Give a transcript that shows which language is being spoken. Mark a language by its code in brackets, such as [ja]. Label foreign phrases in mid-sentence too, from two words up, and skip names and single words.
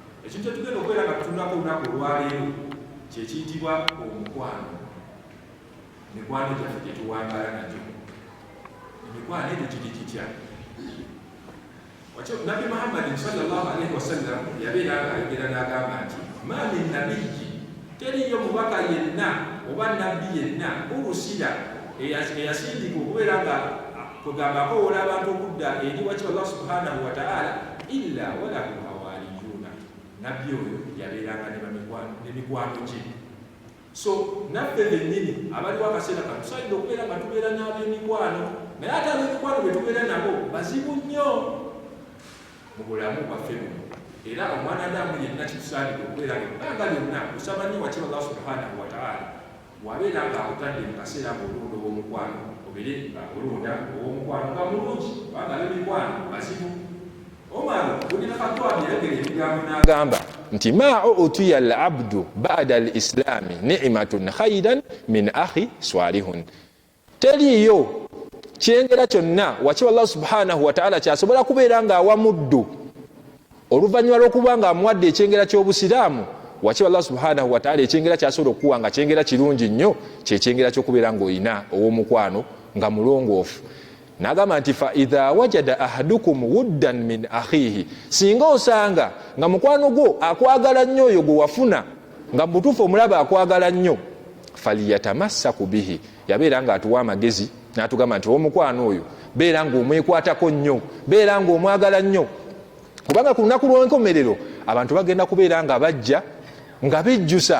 [lg] ekintu kyetugenda okubeera nga tutunako olunaku olwaleero kyekiyitibwa omukwano. Mikwano gyaffe gyetuwangala nagyo, emikwano egyo kiri kitya? Nabbi Muhammad [ar] صلى الله عليه وسلم [lg] yabeera ayogera n'agamba nti [ar] ما من نبي, [lg] teriyo mubaka yenna oba nabbi yenna urusila eyasindika okubeera nga kugamba akowola abantu okudda eri waki Allah [ar] سبحانه وتعالى إلا وله حواريون. [lg] Nabbi oyo yabeeranga n'emikwano gye. So naffe bennyini abaliwo akaseera kano tusaidde okubeera nga tubeera n'ab'emikwano, naye ate ab'emikwano be tubeera nabo bazibu nnyo mu bulamu bwaffe buno. Era omwanadamu yenna kitusaanidde okubeera ng'ebbanga lyonna kusaba nnyo waki Allah [ar] سبحانه وتعالى [lg] bw'abeera ng'akutadde mu kaseera ng'olunda ow'omukwano, obeere ng'olunda ow'omukwano nga mulungi, kubanga ab'emikwano bazibu. Omar ibn Khattab yayogera ebigambo n'agamba nti [ar] ما أوتي العبد بعد الإسلام نعمة خيرا من أخ صالح. [lg] Teriyo kyengera kyonna waki Allah [ar] سبحانه وتعالى [lg] kyasobola kubeera ng'awa muddu oluvannyuma lw'okuba ng'amuwadde ekyengera ky'obusiraamu. Waki Allah [ar] سبحانه وتعالى [lg] ekyengera kyasobola okuwa nga kyengera kirungi nnyo, kyekyengera ky'okubeera ng'olina ow'omukwano nga mulongoofu. N'agamba nti [ar] فإذا وجد أحدكم ودا من أخيه, [lg] singa osanga nga mukwano gwo akwagala nnyo oyo gwe wafuna, nga mutuufu omulaba akwagala nnyo, [ar] فليتمسك به, [lg] yabeera ng'atuwa amagezi n'atugamba nti omukwano oyo beera ng'omwekwatako nnyo, beera ng'omwagala nnyo, kubanga ku lunaku lw'enkomerero abantu bagenda kubeera nga bajja nga bijjusa.